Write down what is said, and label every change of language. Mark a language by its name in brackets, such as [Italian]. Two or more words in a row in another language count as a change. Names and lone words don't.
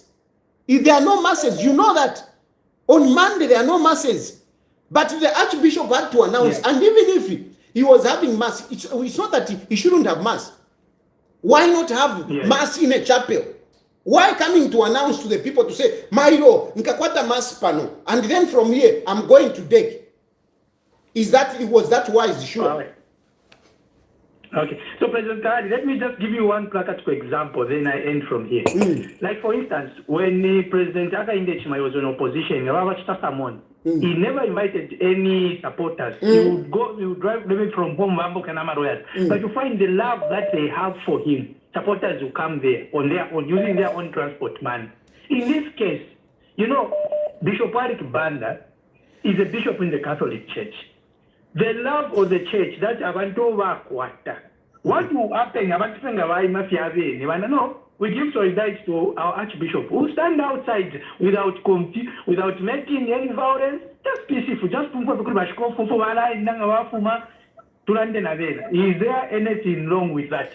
[English] If there are no masses, you know that. On Monday, there are no masses. But the Archbishop had to announce, and even if he was having mass, it's not that he shouldn't have mass. Why not have mass in a chapel? Why coming to announce to the people to say, [Bemba] Mayo, nikakwata mass pano, [English] and then from here, I'm going to Dek? Was that wise? Sure. Okay, so President Kari, let me just give you one practical example, then I end from here. Like for instance, when President Hakainde Hichilema was in opposition, he never invited any supporters. He would drive them from home, but you find the love that they have for him. Supporters will come there using their own transport money. In this case, Bishop Alick Banda is a bishop in the Catholic Church. The love of the church that [Bemba] abantu bakwata. [English] What will happen? No, we give solidarity to our Archbishop who stand outside without making any violence, just peaceful, just is there anything wrong with that?